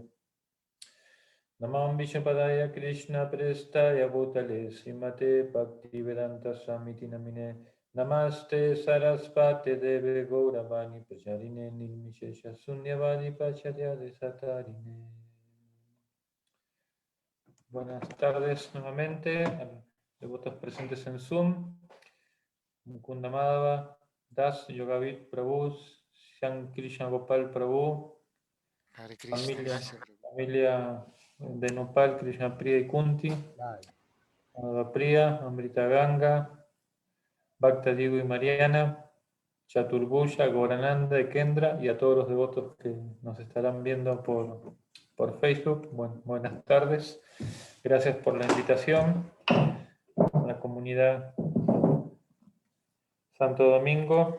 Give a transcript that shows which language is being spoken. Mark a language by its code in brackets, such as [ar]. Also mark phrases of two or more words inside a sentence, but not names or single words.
[sa] Namam Vishwapadaya Krishna Prestaya Bhutale Srimate Bhakti-vedanta Samiti Namine Namaste Sarasvate Deve Gauravani Pracharine Nirmishesha Sunyavadi Pacharya Desatarine. [es] Buenas tardes nuevamente a los devotos presentes en Zoom. Mukunda Madhava, Das Yogavit Prabhu, Shan Krishna Gopal Prabhu, [sa] Hare Krishna, [es] gracias, Prabhu. familia de Nopal, Krishna Priya y Kunti, Madhava Priya, Amrita Ganga, Bhakta Diego y Mariana, Chaturbhuja, Gaurananda y Kendra, y a todos los devotos que nos estarán viendo por Facebook. Buenas tardes. Gracias por la invitación a la comunidad Santo Domingo.